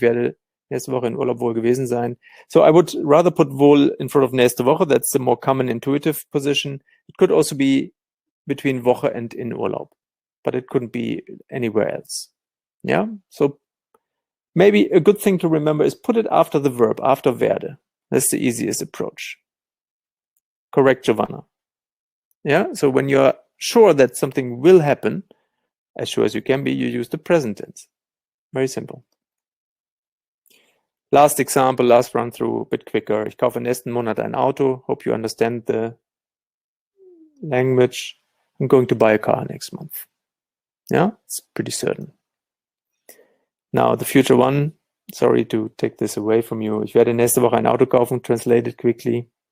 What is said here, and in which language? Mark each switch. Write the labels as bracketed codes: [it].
[de] Ich werde nächste Woche in Urlaub wohl gewesen sein. [en] So I would rather put wohl in front of [de] nächste Woche. [en] That's the more common intuitive position. It could also be between Woche and in Urlaub, but it couldn't be anywhere else. Yeah. So maybe a good thing to remember is put it after the verb, after werde. That's the easiest approach. Correct, Giovanna. Yeah. So when you're sure that something will happen, as sure as you can be, you use the present tense. Very simple. Last example, last run through, a bit quicker. [de] Ich kaufe nächsten Monat ein Auto. [en] Hope you understand the language. I'm going to buy a car next month. Yeah, it's pretty certain. Now, the future one, sorry to take this away from you. [de] Ich werde nächste Woche ein Auto kaufen, [en] translate it quickly.